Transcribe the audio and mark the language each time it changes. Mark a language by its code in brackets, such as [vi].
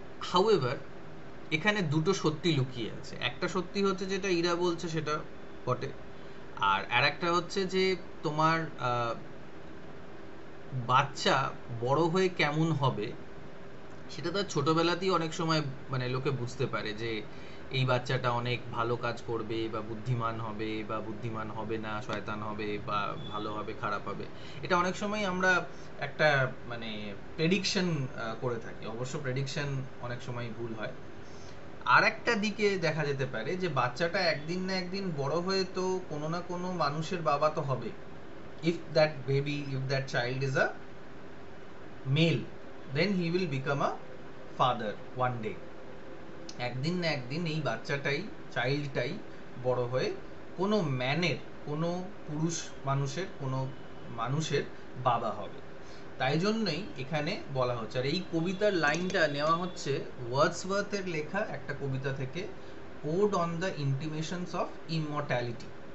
[bn] However এখানে দুটো সত্যি লুকিয়ে আছে। একটা সত্যি হচ্ছে যেটা ইরা বলছে সেটা বটে, আর আরেকটা হচ্ছে যে তোমার বাচ্চা বড় হয়ে কেমন হবে সেটা তার ছোটবেলাতেই অনেক সময় মানে লোকে বুঝতে পারে যে এই বাচ্চাটা অনেক ভালো কাজ করবে বা বুদ্ধিমান হবে বা বুদ্ধিমান হবে না, শয়তান হবে বা ভালো হবে খারাপ হবে। এটা অনেক সময় আমরা একটা মানে প্রেডিকশন করে থাকি। অবশ্য প্রেডিকশন অনেক সময় ভুল হয়। আর একটা দিকে দেখা যেতে পারে যে বাচ্চাটা একদিন না একদিন বড় হয়ে তো কোনো না কোনো মানুষের বাবা তো হবে। [en] if that child is a male, then he will become a father one day. [bn] একদিন না একদিন এই বাচ্চাটাই, চাইল্ডটাই বড় হয়ে কোনো ম্যানের, কোনো পুরুষ মানুষের, কোনো মানুষের বাবা হবে। তাই জন্যই এখানে বলা হচ্ছে। আর এই কবিতার লাইনটা নেওয়া হচ্ছে ওয়ার্ডসওয়ার্থের লেখা একটা কবিতা থেকে, ode on the ইন্টিমেশনস of immortality.